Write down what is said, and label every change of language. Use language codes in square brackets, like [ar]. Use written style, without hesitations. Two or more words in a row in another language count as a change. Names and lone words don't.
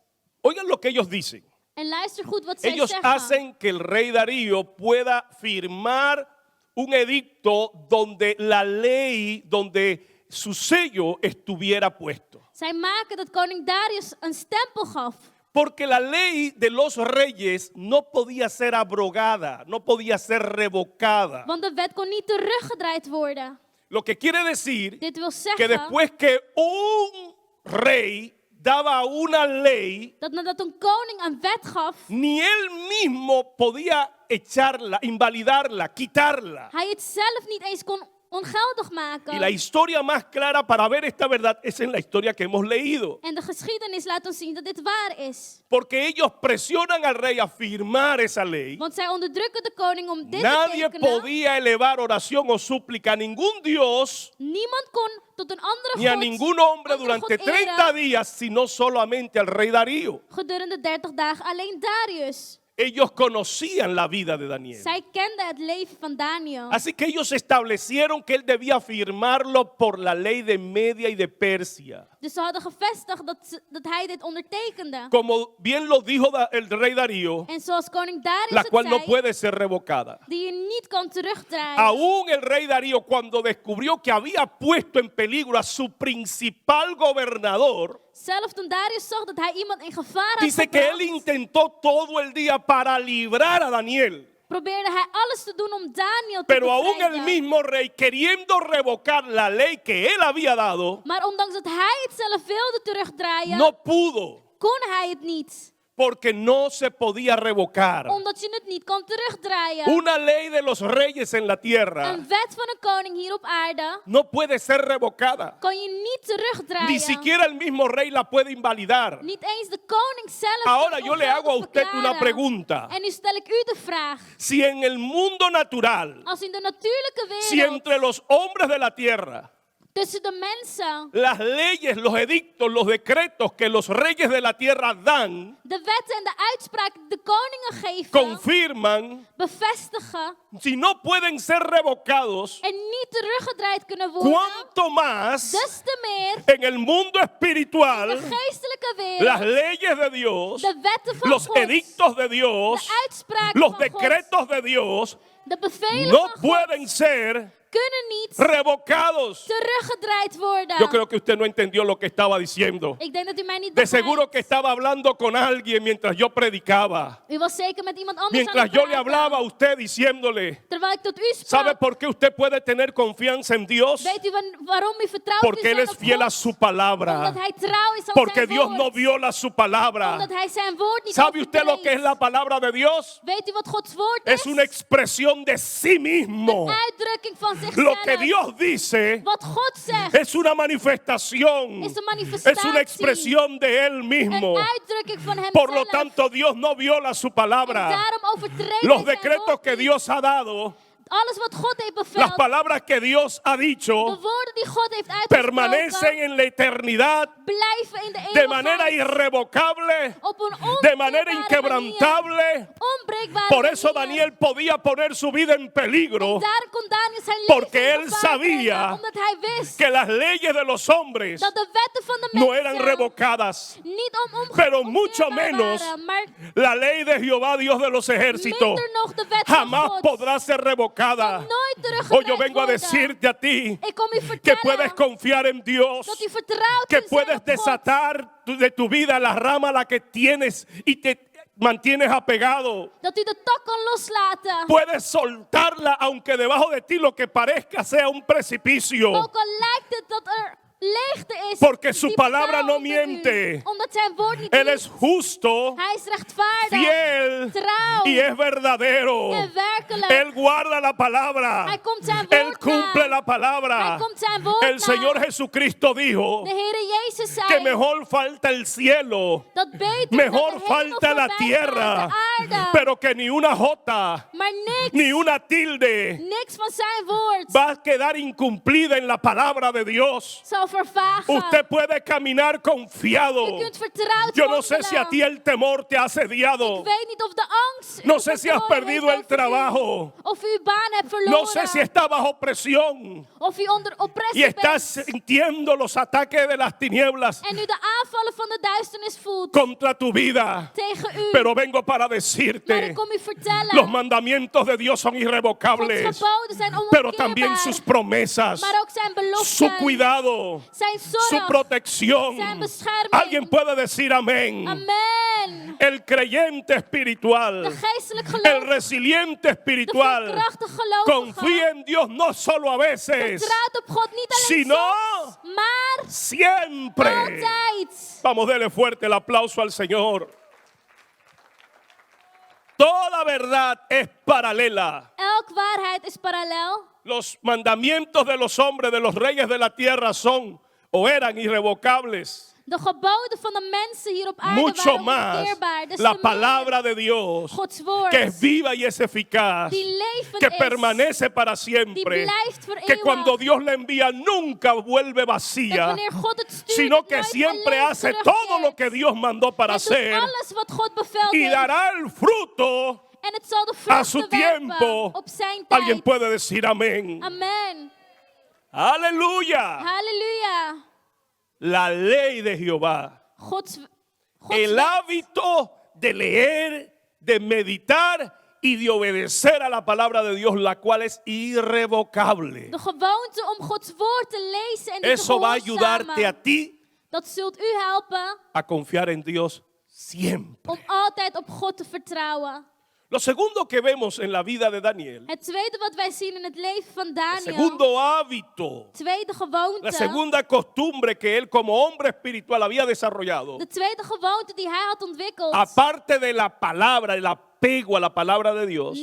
[es] Oigan lo que ellos dicen. [nl] En luister goed wat zij [es] Ellos [nl] zeggen. [es] hacen que el rey Darío pueda firmar un edicto donde la ley, donde su sello estuviera puesto. [nl] Zij maken dat koning Darius een stempel gaf. [es] Porque la ley de los reyes no podía ser abrogada, no podía ser revocada. [nl] Want de wet kon niet teruggedraaid worden. [es] Lo que quiere decir [nl] Dit wil [es] que [nl] zeggen [es] después que un rey daba una ley, [nl] dat nadat een koning een wet gaf, [es] ni él mismo podía echarla, invalidarla, quitarla. [nl] hij het zelf niet eens kon ongeldig [es] Y [nl] maken. [es] la historia más clara para ver esta verdad es en la historia que hemos leído. [nl] En de geschiedenis laat ons zien dat dit waar is. [es] Porque ellos presionan al rey a firmar esa ley. [nl] Want zij onderdrukken de koning om dit [es] Nadie [nl] te tekenen. [es] podía elevar oración o súplica a ningún Dios [nl] Niemand kon tot een andere [es] ni a [nl] god, [es] ningún hombre [nl] andere [es] durante [nl] god [es] 30 [nl] eren [es] días, sino solamente al rey Darío. [nl] gedurende 30 dagen alleen Darius. [es] Ellos conocían la vida de Daniel. [nl] Zij kenden het leven van Daniel. [es] Así que ellos establecieron que él debía firmarlo por la ley de Media y de Persia. [nl] Dus ze hadden gevestigd dat hij dit ondertekende. [es] Como bien lo dijo el rey Darío, [nl] En zoals koning Darius [es] la [nl] het [es] cual no [nl] zei, [es] puede ser revocada. [nl] die je niet kan terugdraaien. [es] Aún el rey Darío, cuando descubrió que había puesto en peligro a su principal gobernador, [nl] Zelfs toen Darius zag dat hij iemand in gevaar had [es] dice que él [nl] gebracht, [es] intentó todo el día para librar a Daniel. [nl] probeerde hij alles te doen om Daniel te [es] Pero aún el [nl] bevrijden. [es] mismo rey, queriendo revocar la ley que él había dado, [nl] Maar ondanks dat hij het zelf wilde terugdraaien, [es] no pudo, [nl] kon hij het niet. [es] porque no se podía revocar. [nl] Omdat je het niet kan terugdraaien. [es] Una ley de los reyes en la tierra [nl] Een wet van een koning hier op aarde [es] no puede ser revocada. [nl] kan je niet terugdraaien. [es] Ni siquiera el mismo rey la puede invalidar. [nl] Niet eens de koning zelf. [es] Ahora [nl] kan [es] yo le hago a [nl] ongeldig [es] usted una [nl] verklaren. [es] pregunta. [nl] En nu stel ik u de vraag. [es] Si en el mundo natural, [nl] Als in de natuurlijke [es] si [nl] wereld [es] entre los hombres de la tierra, [nl] tussen de mensen [es] las leyes, los edictos, los decretos que los reyes de la tierra dan, [nl] de wetten en de uitspraken die de koningen geven, [es] confirman, [nl] bevestigen [es] si no pueden ser revocados, [nl] en niet teruggedraaid kunnen worden, [es] cuánto más [nl] des te meer [es] en el mundo [nl] de [es] espiritual, [nl] geestelijke [es] las [nl] wereld, [es] leyes de Dios, [nl] de wetten van [es] los [nl] God, [es] edictos de [nl] de [es] Dios, [nl] uitspraken [es] los [nl] van God, [es] decretos de Dios, [nl] de bevelen [es] no [nl] van God, [es] pueden ser [nl] kunnen niet [es] revocados. [nl] teruggedraaid worden. [es] Yo creo que usted no entendió lo que estaba diciendo. [nl] Ik denk dat u mij niet [es] De [nl] begrijpt. [es] seguro que estaba hablando con alguien mientras yo predicaba. [nl] U was zeker met iemand anders aan [es] Mientras [nl] het [es] yo le [nl] praten. [es] hablaba a usted diciéndole, [nl] Terwijl ik tot u [es] ¿sabe [nl] sprak. [es] por qué usted puede tener confianza en Dios? [nl] Weet u waarom u vertrouwt [es] Porque [nl] u [es] Él [nl] zijn [es] es [nl] op [es] fiel a [nl] God? [es] su palabra. [nl] Omdat hij trouw is aan [es] Porque [nl] zijn [es] Dios [nl] woord. [es] no viola su palabra. [nl] Omdat hij zijn woord niet [es] ¿Sabe usted lo [nl] overtreedt. [es] que es la palabra de Dios? [nl] Weet u wat Gods woord [es] Es una expresión de sí mismo. [nl] Een uitdrukking van zichzelf. [es] Lo que Dios dice [nl] Wat God zegt. [es] es una manifestación. [nl] Is een manifestatie. [es] Es una expresión de Él [nl] Een [es] mismo. [nl] uitdrukking van hemzelf. [es] Por lo tanto, Dios no viola su [nl] En [es] palabra. [nl] daarom overtreedt [es] Los [nl] hij zijn [es] decretos [nl] woord [es] que [nl] niet. [es] Dios ha dado [nl] De alles wat God heeft [es] Las [nl] beveld, [es] palabras que Dios ha [nl] de [es] dicho [nl] woorden die God heeft [es] permanecen [nl] uitgesproken, [es] en la eternidad [nl] blijven in de [es] de manera [nl] eeuwigheid. [es] irrevocable, [nl] Op een [es] de manera [nl] onkeerbare [es] inquebrantable. [nl] manier, onbreekbare [es] Por eso [nl] manier. [es] Daniel podía poner su vida en peligro, [nl] Daar kon Daniel zijn [es] Porque [nl] leven in [es] él [nl] gevaar [es] sabía [nl] brengen, omdat hij wist [es] que las leyes de los hombres [nl] dat de wetten van de [es] no eran [nl] mensen [es] revocadas, [nl] niet [es] pero mucho [nl] omkeerbaar [es] menos [nl] waren, maar [es] la ley de Jehová, Dios de los ejércitos, [nl] minder nog de wet van [es] jamás [nl] God. [es] podrá ser revocada. [nl] Nooit [es] Hoy [nl] teruggedraaid [es] yo vengo a [nl] worden. [es] decirte a ti [nl] Ik kom u [es] que puedes [nl] vertellen [es] confiar en Dios, [nl] dat u vertrouwt [es] que [nl] kunt zijn [es] puedes [nl] op God. [es] desatar de tu vida la rama a la que tienes y te mantienes apegado. [nl] Dat u de tak kan loslaten. [es] Puedes soltarla aunque debajo de ti lo que parezca sea un precipicio. [nl] Ook al lijkt het dat er leegte is. [es] Porque su [nl] diep [es] palabra [nl] dal [es] no [nl] onder u, [es] miente. [nl] Omdat zijn woord niet [es] Él [nl] liegt. [es] es justo, [nl] Hij is rechtvaardig. [es] fiel [nl] trouw. [es] y es verdadero. [nl] En werkelijk. [es] Él guarda la palabra. [nl] Hij komt zijn [es] Él [nl] woord [es] cumple [nl] na. [es] la palabra. [nl] Hij komt zijn woord [es] El [nl] na. [es] Señor Jesucristo dijo [nl] De Heere Jezus zei [es] que mejor falta el cielo, [nl] dat beter [es] mejor [nl] dat de hemel [es] falta la [nl] voorbij [es] tierra, [nl] gaat de aarde. [es] pero que ni una jota, [nl] Maar [es] ni una tilde [nl] niks van zijn woord [es] va a quedar incumplida en la palabra de Dios. [nl] zal vervagen. [es] Usted puede caminar confiado. [nl] U kunt vertrouwd [es] Yo no sé si a [nl] wandelen. [es] ti el temor te ha asediado. [nl] Ik weet niet of de angst [es] No [nl] u [es] sé si has [nl] controle [es] perdido [nl] heeft [es] el [nl] over u. [es] trabajo. [nl] Of u uw baan hebt verloren. [es] No sé si estás bajo presión [nl] Of u onder [es] y [nl] oppressie [es] estás [nl] bent. [es] sintiendo los ataques de las tinieblas [nl] En u de aanvallen van de duisternis voelt [es] contra tu vida. [nl] tegen u. [es] Pero vengo para [nl] Maar [es] decirte, [nl] ik kom u vertellen. [es] los mandamientos de Dios son [nl] Gods [es] irrevocables, [nl] geboden zijn [es] pero también [nl] onomkeerbaar. [es] sus promesas, [nl] Maar ook zijn beloften. [es] su cuidado, [nl] Zijn [es] su [nl] zorg. [es] protección. [nl] Zijn bescherming. [es] Alguien puede decir amén. [nl] Amen. [es] El creyente espiritual, [nl] De geestelijk [es] el [nl] geloof. [es] resiliente [nl] De [es] espiritual, [nl] veerkrachtig gelovige. [es] confía en Dios no solo a veces, [nl] Vertrouwt op God niet alleen [es] sino [nl] soms, maar [es] siempre. [nl] altijd. [es] Vamos, dele fuerte el aplauso al Señor. Toda verdad es paralela. [nl] Elk waarheid is parallel. [es] Los mandamientos de los hombres, de los reyes de la tierra son o eran irrevocables. [nl] De geboden van de mensen hier op aarde [es] Mucho [nl] waren [es] más [nl] onkeerbaar. Des [es] la [nl] te meer [es] palabra de Dios, [nl] Gods woord, [es] que es viva y es eficaz, [nl] die levend [es] que [nl] is, [es] permanece para [nl] die [es] siempre, [nl] blijft voor [es] que cuando [nl] eeuwig. [es] Dios la envía nunca vuelve [nl] Dat [es] vacía, [nl] wanneer God het stuurt, [es] sino [nl] het [es] que [nl] nooit [es] siempre [nl] alleen [es] hace [nl] terugkeert. [es] todo lo que Dios mandó para [nl] Het doet [es] hacer [nl] alles wat God beveelt [es] y [nl] heeft. [es] dará el fruto [nl] En het zal de [es] a su [nl] vruchten werpen [es] tiempo. [nl] op zijn [es] Alguien [nl] tijd. [es] puede decir amén. [nl] Amen. [es] Aleluya. [nl] Halleluja. [es] La ley de Jehová. [nl] Gods [es] El [nl] wet. [es] hábito de leer, de meditar y de obedecer a la palabra de Dios, la cual es irrevocable. [nl] De gewoonte om Gods woord te lezen en die te [es] Eso va a ayudarte a [nl] gehoorzamen. [es] ti [nl] Dat zult u helpen [es] a confiar en Dios siempre. [nl] om altijd op God te vertrouwen. [es] Lo segundo que vemos en la vida de Daniel, [nl] Het tweede wat wij zien in het leven van [es] el [nl] Daniel. [es] segundo hábito, [nl] Tweede [es] la [nl] gewoonte. [es] segunda costumbre que él como hombre espiritual había desarrollado, [nl] De tweede gewoonte die hij had ontwikkeld. [es] aparte de la palabra, el apego a la palabra de Dios,